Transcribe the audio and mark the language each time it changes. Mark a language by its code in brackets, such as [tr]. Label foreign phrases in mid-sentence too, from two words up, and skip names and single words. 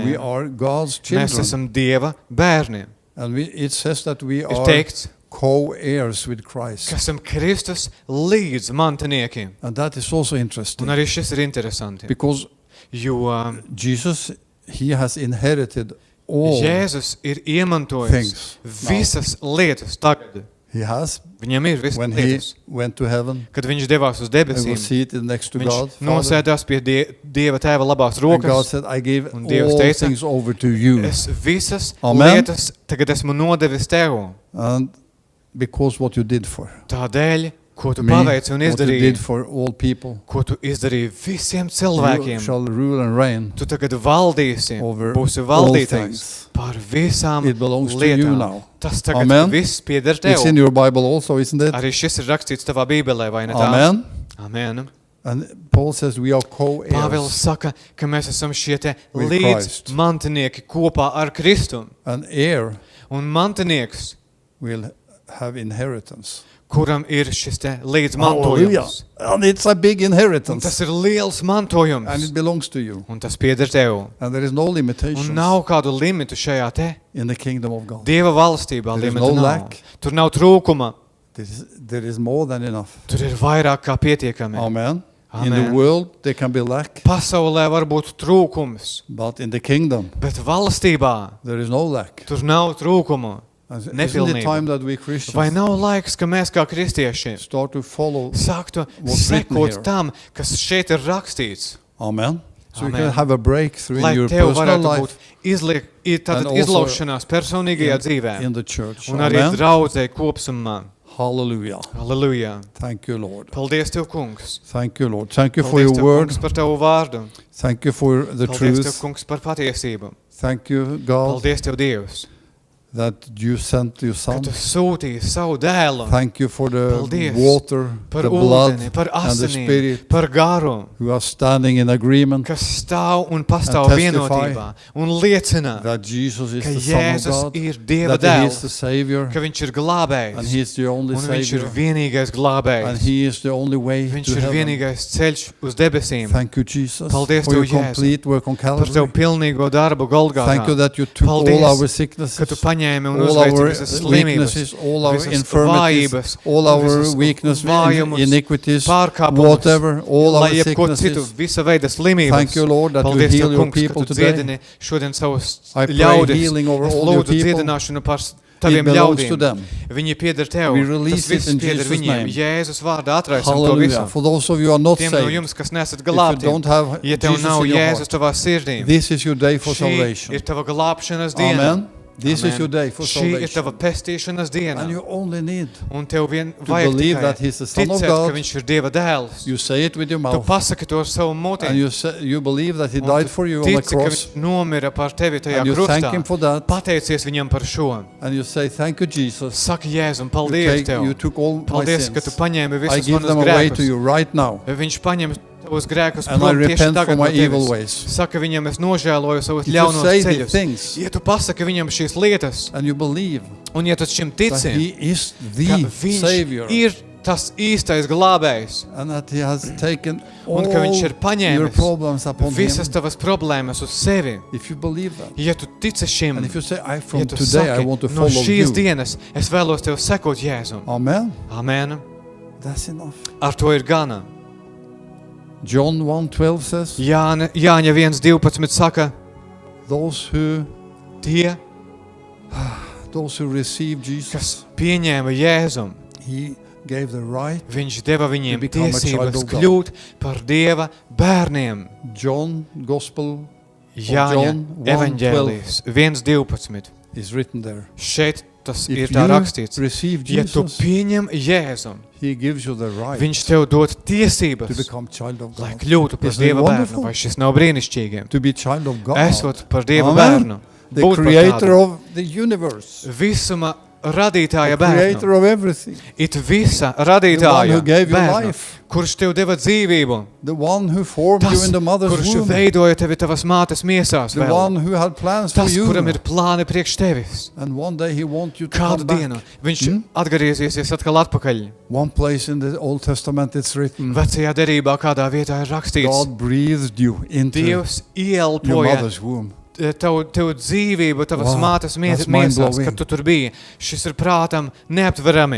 [en] We are God's [lv] Mēs [en] children. [lv] esam Dieva bērniem. [en] And it says that we [lv] Ir [en] are [lv] teikts, [en] co-heirs with Christ. [lv] ka esam Kristus līdz mantinieki. [en] And that is also [lv] Un [en] interesting [lv] arī šis ir interesanti, [en] because [lv] jo [en] Jesus, he has inherited all. [lv] Jēzus ir iemantojis [en] things [lv] visas lietas tagad. [en] He has [lv] Viņam ir visas [en] when he [lv] lietas. [en] went to heaven [lv] Kad viņš devās uz [en] and [lv] debesīm, [en] was seated next to [lv] viņš [en] God. Father. [lv] nosēdās pie Dieva tēva labās [en] And God [lv] rokas. [en] said, I give [lv] Un Dievs [en] all [lv] teica, [en] things over to you. [lv] Es visas [en] Amen. [lv] lietas tagad esmu nodevis tev. [en] And because what you did for [lv] Tādēļ, ko tu [en] me, [lv] paveici un [en] what you [lv] izdarīji, [en] did for all people, [lv] ko tu izdarīji visiem [en] you [lv] cilvēkiem, [en] shall rule and reign. [lv] tu tagad valdīsi, [en] over [lv] būsi [en] all [lv] valdītājs [en] things. [lv] par visām [en] It belongs to you [lv] lietām. [en] now. [lv] Tas tagad [en] Amen. [lv] viss pieder [en] It's in [lv] tev. [en] your Bible also, isn't it? [lv] Arī šis ir rakstīts tavā bībelē, vai ne tā? [en] Amen. [lv] Amen. [en] And Paul says we are [lv] Pāvils [en] co-heirs. [lv] saka, ka mēs esam šie te [en] With [lv] līdz [en] Christ. [lv] mantinieki kopā ar Kristu. [en] An heir [lv] Un mantinieks, [en] will have inheritance. [lv] kuram ir šis te līdz [en] Hallelujah. [lv] mantojums. [en] And it's a big [lv] Un [en] inheritance. [lv] tas ir liels [en] And [lv] mantojums. [en] it belongs to you. [lv] Un tas pieder tev. [en] And there is no [lv] Un [en] limitations [lv] nav kādu limitu šajā te [en] in the kingdom of God. [lv] Dieva valstībā. [en] There is [lv] Limitu [en] no [lv] nav. [en] lack. [lv] Tur nav trūkuma. [en] There is more than enough. [lv] Tur ir vairāk kā pietiekami. [en] Amen. In [lv] Amen. [en] the world there can be lack, [lv] Pasaulē var būt trūkums, [en] but in the kingdom [lv] bet valstībā [en] there is no lack. [lv] tur nav trūkumu. [en] And isn't it [lv] Nepilnība. [en] time that we [lv] Vai [en] Christians [lv] nav laiks, ka mēs kā kristieši [en] start to follow? [lv] sāktu [en] What's written here. [lv] sekot tam, kas šeit ir rakstīts, [en] Amen. So you [lv] Amen. [en] can have a breakthrough [lv] lai [en] in your [lv] tev [en] personal [lv] varētu būt [en] life [lv] tātad [en] and also [lv] izlaušanās personīgajā dzīvē [en] in the church. [lv] un arī [en] Amen. [lv] draudzē kopsumā. [en] Hallelujah. [lv] Halleluja! [en] Thank you, Lord. [lv] Paldies Tev, kungs! [en] Thank you, Lord. Thank you for [lv] Paldies [en] your [lv] Tev, [en] word. [lv] kungs, par Tavu vārdu! [en] Thank you for the [lv] Paldies Tev, [en] truth. [lv] kungs, par patiesību! [en] Thank you, God. [lv] Paldies Tev, Dievs! [en] that you sent your [lv] ka [en] son. [lv] tu sūtīji savu dēlu [en] Thank you for the [lv] Paldies [en] water, [lv] par [en] the blood, [lv] ūdeni, par [en] and the [lv] asinīm, [en] spirit [lv] par garu, [en] who are standing in agreement [lv] kas stāv un pastāv [en] And testify [lv] vienotībā un liecina, [en] that Jesus is [lv] ka [en] the Son of [lv] Jēzus [en] God, [lv] ir Dieva [en] that He is [lv] dēls, [en] the Savior, [lv] ka viņš ir [en] and [lv] glābējs, [en] He is the only [lv] un viņš ir [en] Savior, [lv] vienīgais [en] and [lv] glābējs. [en] He is the only way [lv] Viņš [en] to [lv] ir [en] heaven. [lv] vienīgais ceļš uz debesīm. [en] Thank you, Jesus, [lv] Paldies [en] for your [lv] Tev, Jēzu, [en] complete work on [lv] Par Tavu [en] Calvary. [lv] pilnīgo darbu [en] Thank you [lv] Golgātā. [en] that you took all [lv] Paldies, [en] our [lv] Ka Tu [en] sicknesses, [lv] paņēmi un [en] all our [lv] uzveici visas slimības, [en] weaknesses, all our [lv] visas [en] infirmities, [lv] vājības, [en] all our [lv] visas [en] weaknesses, [lv] vājumus, [en] iniquities, [lv] pārkāpumus, [en] whatever, all our [lv] lai jebko citu, [en] sicknesses. [lv] visa veida slimības. [en] Thank you, Lord, that you [lv] Paldies [en] heal [lv] Tev, [en] your [lv] kungs, [en] people [lv] ka Tu [en] today. [lv] dziedini šodien savus [en] I pray [lv] ļaudis. [en] healing over [lv] Es [en] all your [lv] lūdzu [en] people. [lv] dziedināšanu par [en] It [lv] Taviem [en] belongs to [lv] ļaudīm. [en] them. [lv] Viņi pieder Tev. [en] We [lv] Tas [en] release it [lv] viss [en] in [lv] pieder [en] Jesus' [lv] viņiem. [en] name. [lv] Jēzus vārdā atraisam to [en] Hallelujah. [lv] visu. [en] For those of you who are not [lv] Tiem no [en] saved, [lv] jums, kas nesat [en] if you [lv] glābti, [en] don't have [lv] ja Tev [en] Jesus [lv] nav [en] in your [lv] Jēzus [en] heart, [lv] tavā sirdī, [en] this is your day for [lv] šī ir [en] salvation. [lv] Tava glābšanas diena. [en] Amen. This is [lv] Amen. [en] your day for [lv] Šī ir Tava [en] salvation. [lv] pestīšanas diena. [en] And you only need [lv] Un Tev vien [en] to [lv] vajag [en] believe [lv] tikai [en] that He's the Son of [lv] ticēt, ka [en] God. [lv] Viņš ir Dieva dēls. [en] You say it with your [lv] Tu [en] mouth, [lv] pasaki to ar savu [en] and [lv] muti. [en] you believe that He [lv] Un [en] died [lv] tu [en] for you on the [lv] tici, ka [en] cross, [lv] Viņš nomira par tevi tajā [en] and you thank [lv] krustā. [en] Him for that, [lv] Pateicies Viņam par šo. [en] and you say, "Thank you, Jesus. [lv] Saki Jēzum, [en] You, [lv] paldies Tev. [en] you took all my [lv] Paldies, ka Tu [en] sins. [lv] paņēmi [en] I [lv] visus [en] give [lv] manus [en] them away to [lv] grēkus. [en] you right now, [lv] Viņš paņem tavus grēkus [en] and I [lv] prom tieši [en] repent [lv] tagad [en] for [lv] no [en] my evil [lv] tevis. [en] ways." [lv] Saka viņam, es nožēloju savus [en] If you [lv] ļaunos [en] say these [lv] ceļus. [en] things, [lv] Ja tu pasaki viņam šīs lietas, [en] and you believe [lv] un ja tu šim [en] that [lv] tici, [en] He is [lv] ka [en] the [lv] viņš [en] Savior, [lv] ir tas īstais glābējs, [en] and that He has taken all [lv] un ka viņš ir [en] your [lv] paņēmis [en] problems upon Him, [lv] visas tavas problēmas uz sevi. [en] if you believe that, [lv] Ja tu tici šim, [en] and if you say, "I [lv] ja [en] from [lv] tu [en] today I [lv] saki, [en] want to [lv] no [en] follow [lv] šīs [en] you," [lv] dienas es vēlos tev sekot Jēzum. [en] Amen. [lv] Amen. [en] That's enough. [lv] Ar to ir gana. [en] John 1:12 says, [lv] Jāņa 1:12 saka, [en] "Those who [lv] tie, [en] receive [lv] kas [en] Jesus, [lv] pieņēma Jēzum, [en] He gave the right." [lv] Viņš deva viņiem [en] To become a child [lv] tiesības [en] of God. [lv] kļūt par Dieva bērniem. [en] John Gospel [lv] Jāņa [en] John [lv] evaņģēlijas 1:12. [en] is written there. [lv] Šeit tas ir [en] If [lv] tā [en] you [lv] rakstīts. [en] receive [lv] Ja tu [en] Jesus, [lv] pieņem Jēzum, [en] He gives you the right [lv] Viņš tev dod [en] to [lv] tiesības, [en] become child of [lv] lai [en] God. [lv] kļūtu par [en] Isn't it [lv] Dieva [en] wonderful? [lv] bērnu. Vai šis nav brīnišķīgi? [en] To be child of God. [lv] Esot par Dieva [en] Amen. [lv] bērnu. [en] The [lv] Būt par [en] creator [lv] tādu. [en] of the universe. [lv] Visuma [en] The [lv] radītāja [en] creator [lv] bērnu. [en] of everything. [lv] It visa [en] The one [lv] radītāja [en] who gave you [lv] bērnu, [en] life. [lv] kurš tev deva dzīvību. [en] The one who formed you [lv] Tas, [en] in the mother's [lv] kurš [en] womb. [lv] veidoja tevi tavas mātes miesās [en] The [lv] vēl. [en] one who had plans for [lv] Tas, [en] you. [lv] kuram ir plāni priekš tevis. [en] And one day He wants you to [lv] Kādu [en] come back. [lv] dienu viņš atgriezīsies atkal atpakaļ. [en] One place in the Old Testament it's written, [lv] Vecajā derībā kādā vietā ir rakstīts, [en] God breathed you into [lv] Dievs [en] your [lv] ieelpoja [en] mother's womb. [lv] tev dzīvību, tavas [en] Wow, [lv] mātes [en] that's [lv] miesās, [en] mind-blowing. [lv] kad tu tur biji. Šis ir prātam neaptverami.